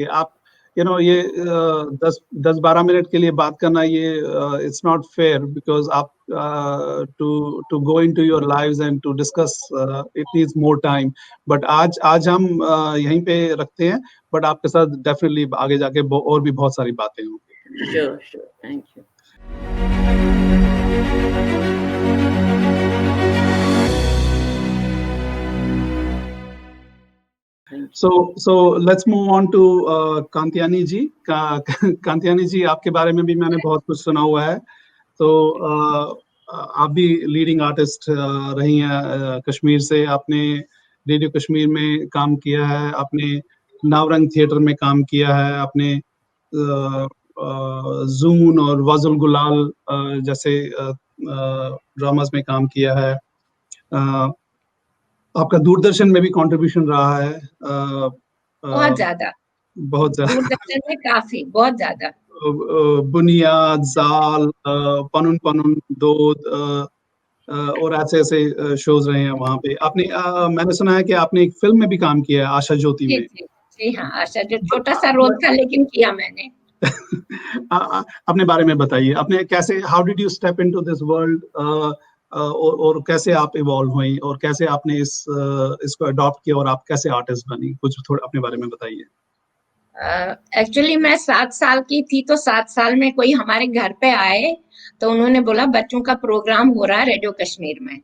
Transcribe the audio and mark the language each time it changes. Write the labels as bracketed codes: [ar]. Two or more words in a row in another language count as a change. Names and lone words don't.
[hi] आप ये 10-12 मिनट के लिए बात करना, ये [en] it's not fair, because आप to go into your lives and to discuss it needs more time. [hi] बट आज हम यहीं पे रखते हैं, बट आपके साथ डेफिनेटली आगे जाके और भी बहुत सारी बातें होंगी. [en] Sure, thank you. So let's move on to कांतियानी जी. [hi] कांतियानी जी, आपके बारे में भी मैंने बहुत कुछ सुना हुआ है. तो आप भी लीडिंग आर्टिस्ट रही हैं कश्मीर से. आपने रेडियो कश्मीर में काम किया है, आपने नावरंग थिएटर में काम किया है, आपने जून और वाजुल गुलाल जैसे ड्रामास में काम किया है. आपका दूरदर्शन में भी कंट्रीब्यूशन रहा है. बहुत ज्यादा दूरदर्शन में काफी बहुत ज्यादा. बुनियाद, जाल, पनुन पनुन, दोद और ऐसे शोज रहे हैं वहां पे. आपने मैंने सुना है कि आपने एक फिल्म में भी काम किया है, आशा ज्योति में. जी हाँ, आशा जो छोटा सा रोल था लेकिन किया मैंने. अपने बारे में बताइए, आपने कैसे, [en] How did you step into this world, [hi] और कैसे आप इवॉल्व हुई और कैसे आपने इसको अडॉप्ट किया और आप कैसे आर्टिस्ट बनी? कुछ थोड़ा अपने बारे में बताइए. एक्चुअली मैं 7 साल की थी, तो 7 साल में कोई हमारे घर पे आए तो उन्होंने बोला बच्चों का प्रोग्राम हो रहा है रेडियो कश्मीर में.